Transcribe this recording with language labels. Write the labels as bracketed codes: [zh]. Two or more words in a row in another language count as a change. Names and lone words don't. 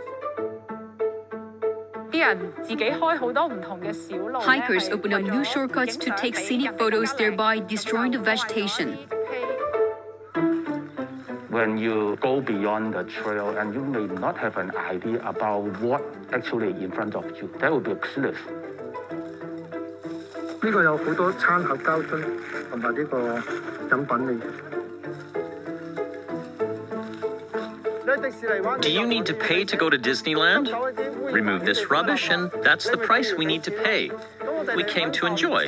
[en] Hikers open up new shortcuts to take scenic photos, thereby destroying the vegetation. When you go beyond the trail and you may not have an idea about what actually in front of you, that would be a cliff. [yue] 呢個有好多餐盒膠樽同埋呢個飲品嚟。 [en] Do you need to pay to go to Disneyland? Remove this rubbish, and that's the price we need to pay. We came to enjoy.